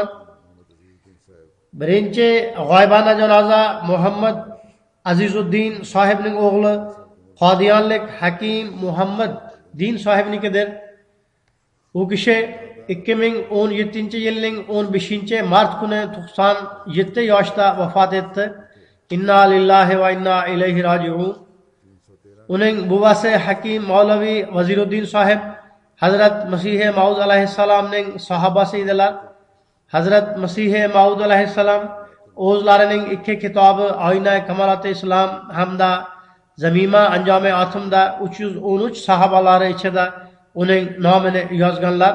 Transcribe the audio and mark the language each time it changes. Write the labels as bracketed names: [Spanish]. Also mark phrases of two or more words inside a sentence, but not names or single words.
[Uzbek] Birinchi g'oybona janoza Muhammad Azizuddin sohibning o'g'li Qodiyonlik Hakim Muhammad din sohibnikidir. U kishi 2017-yilning 15-mart kuni 97 yoshda vafot etdi. [Arabic] إنا لله وإنا إليه راجعون. [Uzbek] Uning buvasi Hakim Mavlavi Vaziruddin sohib Hazrat Masih Maud alayhissalomning sahobasi edilar. Hazrat Masih Maud alayhissalom o'zlarining ikki kitobi Oyna Kamolati Islom hamda Zamima Anjomi Atimda 313 sahobalari ichida uning nomini yozganlar.